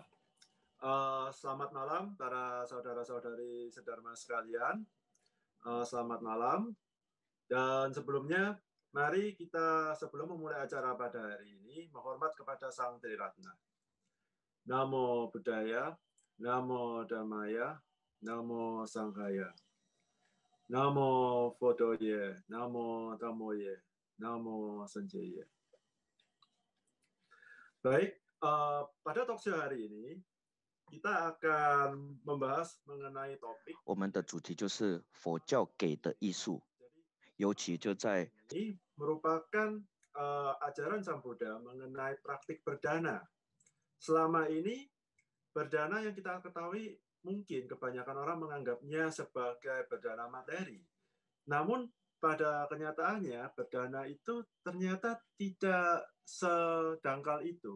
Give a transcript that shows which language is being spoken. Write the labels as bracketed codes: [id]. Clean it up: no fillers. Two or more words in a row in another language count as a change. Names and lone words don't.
[id] Selamat malam para saudara-saudari sedharma sekalian. Selamat malam. Dan sebelumnya, mari kita sebelum memulai acara pada hari ini, menghormat kepada Sang Triratna. [pi] Namo Buddhaya, Namo Dhammaya, Namo Sanghaya. Namo Fodoye, Namo Dhammoye, Namo Sanjaya. Baik, pada talkshow hari ini kita akan membahas mengenai topik [zh] 我们的主题就是佛教给的艺术，尤其就在 [id] ini merupakan ajaran Sang Buddha mengenai praktik berdana. Selama ini berdana yang kita ketahui mungkin kebanyakan orang menganggapnya sebagai berdana materi. Namun pada kenyataannya berdana itu ternyata tidak sedangkal itu.